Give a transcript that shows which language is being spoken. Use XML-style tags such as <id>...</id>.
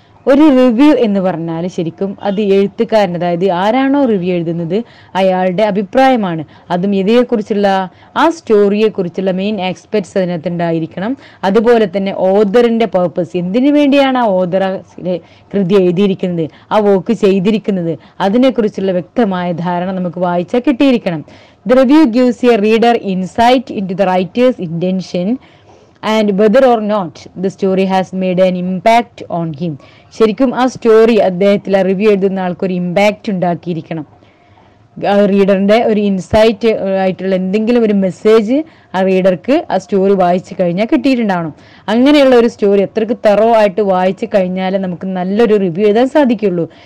<ml>ഒരു റിവ്യൂ എന്ന് പറഞ്ഞാൽ ശരിക്കും അത് എഴുത്തുകാരൻ, അതായത് ആരാണോ റിവ്യൂ എഴുതുന്നത് അയാളുടെ അഭിപ്രായമാണ്. അതും ഇതിനെക്കുറിച്ചുള്ള ആ സ്റ്റോറിയെ കുറിച്ചുള്ള മെയിൻ ആസ്പെക്ട്സ് അതിനകത്ത് ഉണ്ടായിരിക്കണം. അതുപോലെ തന്നെ ഓതറിന്റെ പർപ്പസ്, എന്തിനു വേണ്ടിയാണ് ആ ഓതർ കൃതി എഴുതിയിരിക്കുന്നത്, ആ വർക്ക് ചെയ്തിരിക്കുന്നത്, അതിനെക്കുറിച്ചുള്ള വ്യക്തമായ ധാരണ നമുക്ക് വായിച്ചാൽ കിട്ടിയിരിക്കണം.</ml> <en>The review gives a reader insight into the writer's intention and whether or not the story has made an impact on him.</en> <ml>ശരിക്കും ആ സ്റ്റോറി അദ്ദേഹത്തിൽ റിവ്യൂ എഴുതുന്ന ആൾക്കൊരു ഇമ്പാക്റ്റ് ഉണ്ടാക്കിയിരിക്കണം. റീഡറിന്റെ ഒരു ഇൻസൈറ്റ് ആയിട്ടുള്ള എന്തെങ്കിലും ഒരു മെസ്സേജ് ആ റീഡർക്ക് ആ സ്റ്റോറി വായിച്ചു കഴിഞ്ഞാൽ കിട്ടിയിട്ടുണ്ടാവണം. അങ്ങനെയുള്ള ഒരു സ്റ്റോറി എത്രക്ക് തറോ ആയിട്ട് വായിച്ചു കഴിഞ്ഞാലേ നമുക്ക് നല്ലൊരു റിവ്യൂ എഴുതാൻ സാധിക്കുള്ളൂ.</ml>